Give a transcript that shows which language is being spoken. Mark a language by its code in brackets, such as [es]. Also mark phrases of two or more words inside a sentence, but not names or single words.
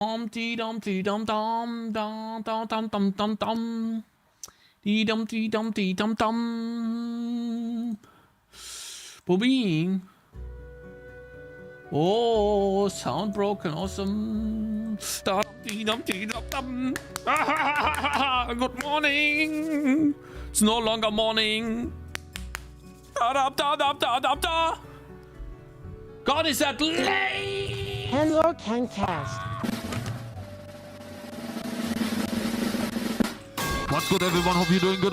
[en] Dum dee dum dee dum dum dum dum dum dum dum dum dee dum dee dum dee dum dum. Bobine. Oh, sound broken, awesome. Dum dee dum dee dum dum. Good morning. It's no longer morning. Da da da da da da da. God, is that late? Hello, Cakez. What's good, everyone? Hope you're doing good.